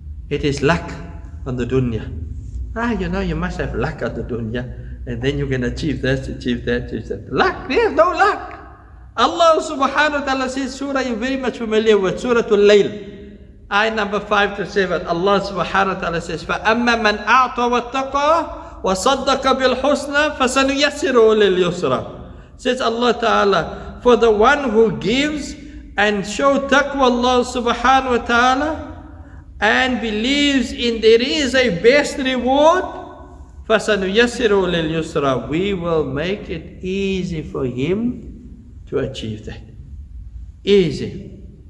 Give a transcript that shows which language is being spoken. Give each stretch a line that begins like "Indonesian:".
English: It is luck on the dunya. You must have luck on the dunya, and then you can achieve this, achieve that, achieve that. Luck? There's no luck. Allah subhanahu wa ta'ala says, surah you're very much familiar with, Surah Al-Layl, ayah number 5 to 7. Allah subhanahu wa ta'ala says,
Arabic: فَأَمَّا مَنْ أَعْطَى وَاتَّقَى وَصَدَّقَ بِالْحُسْنَى فَسَنُيَسِّرُهُ لِلْيُسْرَى.
English: Says Allah Ta'ala, for the one who gives and show taqwa Allah subhanahu wa ta'ala and believes in there is a best reward,
Arabic: فَسَنُيَسِّرُ لِلْيُسْرَى.
English: We will make it easy for him to achieve that. Easy.